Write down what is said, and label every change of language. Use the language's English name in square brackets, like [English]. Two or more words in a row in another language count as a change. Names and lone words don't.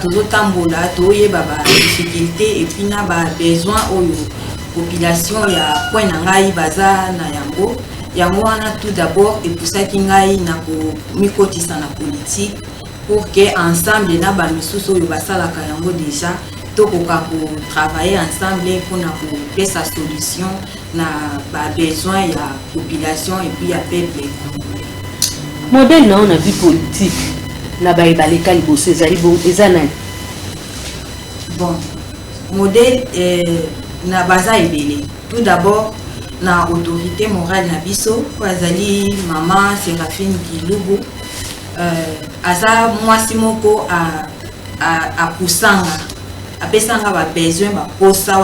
[Lingala] tozotambola toyeba ba [French] difficulté et puis [Lingala] na ba besoin oyo population ya point na ngai baza na yango wana [French] tout d'abord et pour ça [Lingala] ki ngai na ko mikotisa na [French] politique pour que ensemble [Lingala] na ba misusu oyo basalaka yango déjà tokoka ko [French] travailler ensemble pour [Lingala] na ko pesa solution na ba besoin ya population [French] et puis [Lingala] ya peuple. Modèle na [French] on a vu politique [Lingala] na ba ebaleka liboso ezali bon ezanani? Bon modèle na baza ebele. [French] Tout d'abord [Lingala] na autorité morale na biso azali maman Séraphine Kilubu aza mwasi moko a kusanga apesanga ba besoin ba posa